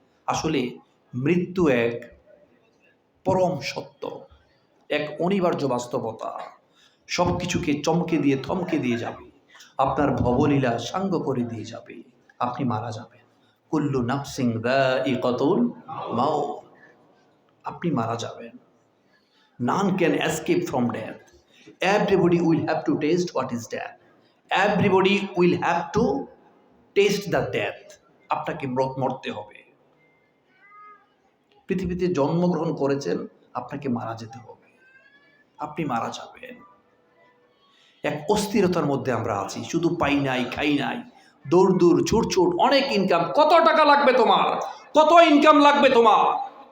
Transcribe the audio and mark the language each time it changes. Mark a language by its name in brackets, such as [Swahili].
[Bangla] আসলে মৃত্যু এক পরম সত্য, এক অনিবার্য বাস্তবতা। সব কিছুকে চমকে দিয়ে থমকে দিয়ে যাবে, আপনার ভবলীলা সাঙ্গ করে দিয়ে যাবে, আপনি মারা যাবেন। [Arabic] কুল্লু নাফসিন যায়িকাতুল মাউত, [Bangla] আপনি মারা যাবেন। [English] None can escape from death. Everybody will have to taste what is death. Everybody will have to taste the death. [Bangla] আপনাকে মরতে হবে। পৃথিবীতে জন্মগ্রহণ করেছেন, আপনাকে মারা যেতে হবে। আপনি মারা যাবেন। এক অস্থিরতার মধ্যে আমরা আছি, শুধু পাই নাই, খাই নাই, দৌড় দৌড়, ছুট ছুট, অনেক ইনকাম। কত টাকা লাগবে তোমার? কত ইনকাম লাগবে তোমার?